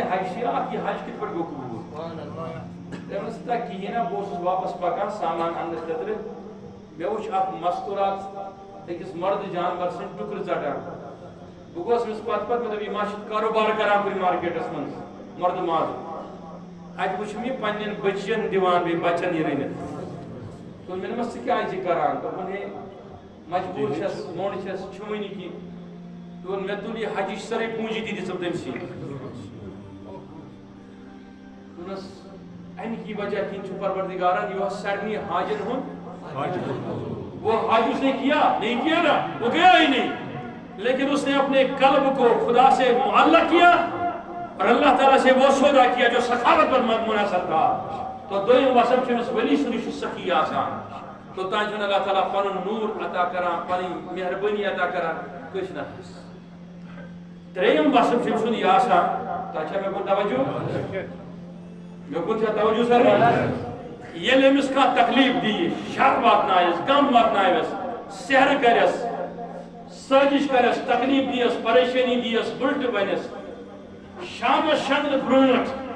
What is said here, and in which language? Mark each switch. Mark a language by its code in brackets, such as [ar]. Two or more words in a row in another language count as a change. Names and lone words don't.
[ks] حج چھِ اکھ یہِ حج کِتھ پٲٹھۍ گوٚو قبوٗل مےٚ ووٚنُس تہ کِہیٖنۍ نہ بہٕ اوسُس واپس پکان سامان اننہٕ خٲطرٕ مےٚ وٕچھ اکھ مستوٗرات أکِس مردٕ جانور سٕنٛدۍ ٹُکرٕ ژٹان بہٕ گوس أمِس پتہٕ مےٚ دوٚپ یہِ ما چھُ کاروبار کران کُنہِ مارکیٹس منٛز مردٕ ماز اتہِ وٕچھُم یہِ پننٮ۪ن بچین دِوان بیٚیہِ بچن یہِ رٔنِتھ دوٚپ مےٚ دوٚپمس ژٕ کیٛازِ چھِ کران دوٚپُن ہے مجبوٗر چھس موٚنٛڈ چھس چھُوٕے نہٕ کینٛہہ دوٚپُن مےٚ تُل یہِ حجِچ سٲرٕے پوٗنٛجی تہِ دِژٕم تٔمسٕے دوٚپنس امہِ کی وجہ کِنۍ چھُ پروردگارن یہِ اوس سارنٕے حاجن ہُنٛد [ur] وہ حج اس نے کیا نہیں کیا نا وہ گیا ہی نہیں لیکن اس نے اپنے قلب کو خدا سے معلق کیا اور اللہ تعالیٰ سے وہ سودا کیا جو سخاوت پر منحصر تھا تو [ks] دویم وصف چھُ ولی سُنٛد چھُ سخی آسان توٚتام چھُنہٕ اللہ تعالیٰ پنُن نوٗر عطا کران پنٕنۍ مہربٲنی عطا کران کٲنٛسہِ نفرس ترٛیٚیِم وصف چھُ أمۍ سُنٛد یہِ آسان تۄہہِ چھا مےٚ کُن توجہ مےٚ کُن چھا توجہ سر ییٚلہِ أمِس کانٛہہ تکلیٖف دِیہِ شر واتنایس غم واتنایس سحر کرٮ۪س سٲزِش کرٮ۪س تکلیٖف دِیس پریشٲنی دِیس اُلٹہٕ بنٮ۪س شامس شۄنٛگنہٕ برٛونٛٹھ